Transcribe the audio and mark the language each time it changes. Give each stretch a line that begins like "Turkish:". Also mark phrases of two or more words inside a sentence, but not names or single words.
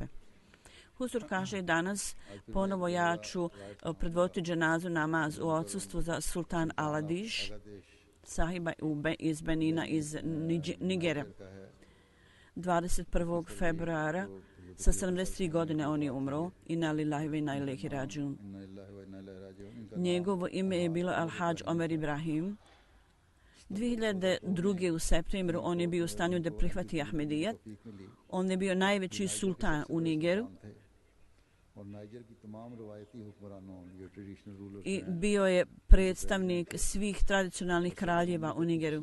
Bosnian: Huzur kaže danas, ponovo ja ću predvoditi dženazu namaz u odsustvu za sultan Aladiš, sahiba iz Benina iz Nigera. 21. februara sa 73 godine on je umro.
Arabic: إنا لله وإنا إليه راجعون.
Bosnian: Njegovo ime je bilo Al-Hadž Omer Ibrahim. 2002. u septembru on je bio u stanju da prihvati Ahmedijat. On je bio najveći sultan u Nigeru. I bio je predstavnik svih tradicionalnih kraljeva u Nigeru.